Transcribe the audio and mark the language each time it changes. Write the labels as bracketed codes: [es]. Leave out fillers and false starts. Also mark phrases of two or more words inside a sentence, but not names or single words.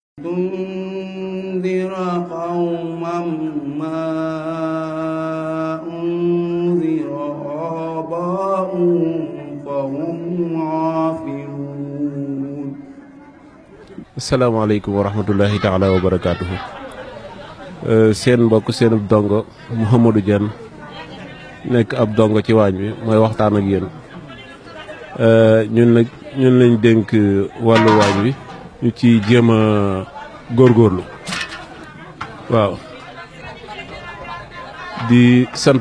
[ar] تنذر قوما ما أنذر آباؤهم فهم غافلون. السلام عليكم ورحمة الله تعالى وبركاته. [wo] seen mbokk seen ab dongo Mouhamadou Diène nekk ab dongo ci waañ bi mooy waxtaan ak yéen ñun lañ dénk wàllu waañ wi ñu ci jéem a góorgóorlu waaw di sant